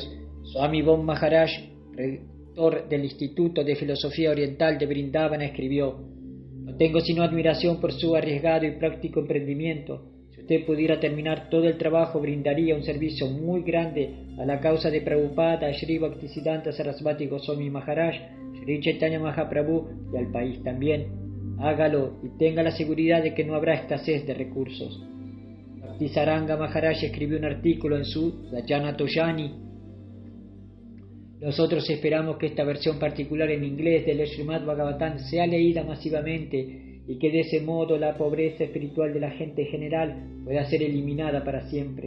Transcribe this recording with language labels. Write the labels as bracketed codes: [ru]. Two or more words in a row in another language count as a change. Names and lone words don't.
[es] Swami Bon Maharaj, rector del Instituto de Filosofía Oriental de Vrindavana, escribió: no tengo sino admiración por su arriesgado y práctico emprendimiento. Si usted pudiera terminar todo el trabajo, brindaría un servicio muy grande a la causa de Prabhupada, Sri Bhaktisiddhanta Sarasvati Goswami Maharaj, Sri Chaitanya Mahaprabhu y al país también. Hágalo y tenga la seguridad de que no habrá escasez de recursos. Bhaktisaranga Maharaj escribió un artículo en su Dayana Toyani. Nosotros esperamos que esta versión particular en inglés del Srimad Bhagavatam sea leída masivamente y que de ese modo la pobreza espiritual de la gente en general pueda ser eliminada para siempre.